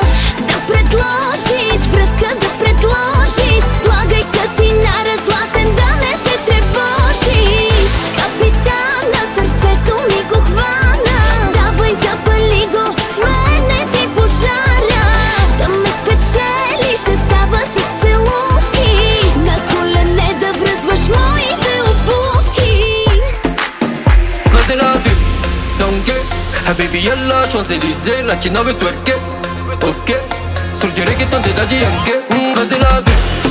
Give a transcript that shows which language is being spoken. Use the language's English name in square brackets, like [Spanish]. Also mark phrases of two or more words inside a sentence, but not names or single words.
[Bulgarian] Да предложиш връзка, да предложиш, слагай катинара, златен, да не се тревожиш. Капитана, сърцето ми го хвана, давай запали го, в мене ти пожара. Да ме спечелиш, не става с целувки, на колене да връзваш моите обувки. [French] Vas de la vue, donc, ah baby yalla, Champs-Élysées, latino me twerke, ok. Sur du reggaeton de Daddy Yankee, vas de la vue.